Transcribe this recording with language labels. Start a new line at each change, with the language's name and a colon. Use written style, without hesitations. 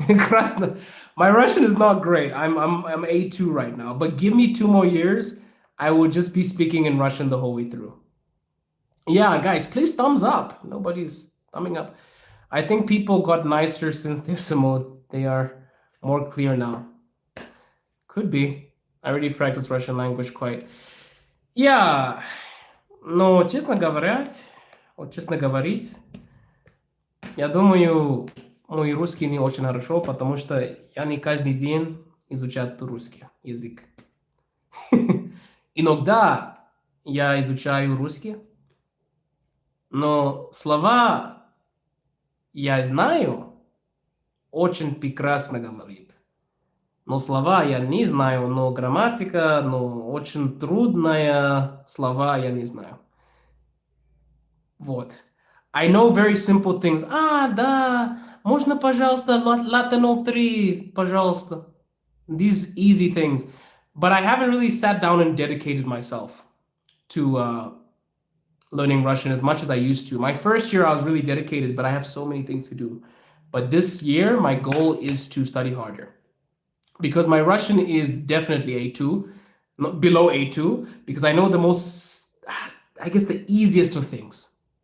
English: Krasna, my Russian is not great. I'm A2 right now, but give me 2 more years, I will just be speaking in Russian the whole way through. Yeah, guys, please thumbs up. Nobody's thumbing up. I think people got nicer since they are more clear now. Could be. I already practiced Russian language quite.
Russian: Yeah, но честно говорить, я думаю, мой русский не очень хорошо, потому что я не каждый день изучаю русский язык. Иногда я изучаю русский, но слова я знаю, очень прекрасно говорит. Но слова я не знаю, но грамматика, но очень трудная слова я не знаю. Вот.
English: I know very simple things.
Russian: Да, можно, пожалуйста, Latin 03, пожалуйста.
English: These easy things. But I haven't really sat down and dedicated myself to learning Russian as much as I used to. My first year, I was really dedicated, but I have so many things to do. But this year, my goal is to study harder because my Russian is definitely A2, not below A2, because I know the most, I guess, the easiest of things.